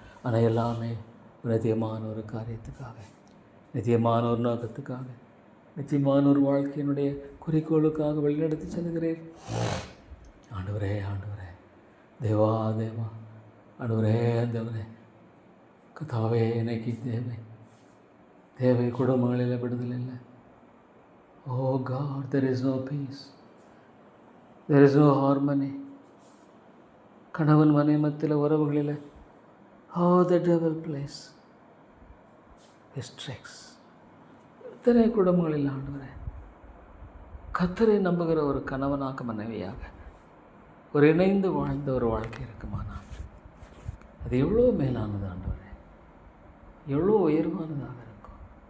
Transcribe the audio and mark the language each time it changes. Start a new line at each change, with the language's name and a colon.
Tamil: ஆனால் எல்லாமே நித்தியமான ஒரு காரியத்துக்காக, நித்தியமான ஒரு நோக்கத்துக்காக, நிச்சயமான ஒரு வாழ்க்கையினுடைய குறிக்கோளுக்காக வழிநடத்தி செல்கிறேன் ஆண்டவரே, ஆண்டவரே, தேவா, தேவா, ஆண்டவரே, தேவரே கத்தாவே, எனக்கு தேவை தேவை குடும்பங்களில் விடுதலை இல்லை.
English: Oh God, there is no peace, there is no harmony.
Tamil: கணவன் மனை மத்தியில் உறவுகளில்
English: how the devil plays his tricks.
Tamil: இத்தனை குடும்பங்களில் ஆண்டவரே கர்த்தரை நம்புகிற ஒரு கணவனாக மனைவியாக ஒரு இணைந்து வாழ்ந்த ஒரு வாழ்க்கை இருக்குமானால் அது எவ்வளோ மேலானது ஆண்டவரே, எவ்வளோ உயர்வானதாக இருக்கும்.